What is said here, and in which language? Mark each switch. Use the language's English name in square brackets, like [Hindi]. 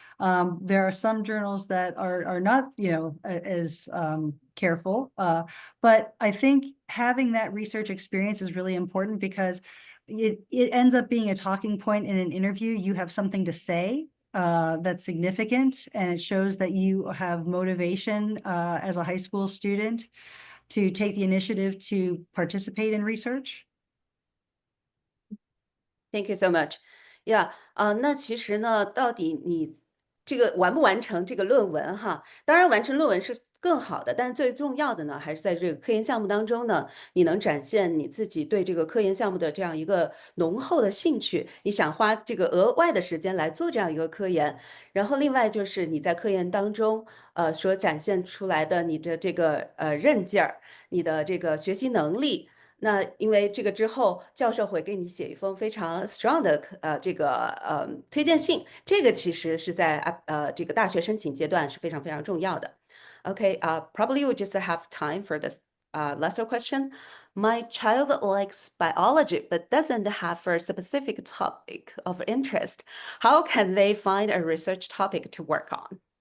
[English] There are some journals that are not, as careful, but I think having that research experience is really important because it ends up being a talking point in an interview. You have something to say that's significant, and it shows that you have motivation as a high school student to take the initiative to participate in research. Thank you so much. [Chinese] Yeah，那其实呢，到底你这个完不完成这个论文哈？当然，完成论文是更好的，但是最重要的呢，还是在这个科研项目当中呢，你能展现你自己对这个科研项目的这样一个浓厚的兴趣，你想花这个额外的时间来做这样一个科研。然后，另外就是你在科研当中，所展现出来的你的这个韧劲儿，你的这个学习能力。那因为这个之后，教授会给你写一封非常 strong 的这个推荐信，这个其实是在这个大学申请阶段是非常非常重要的。 [English] Okay, probably we just have time for this lesser question. My child likes biology but doesn't have a specific topic of interest. How can they find a research topic to work on?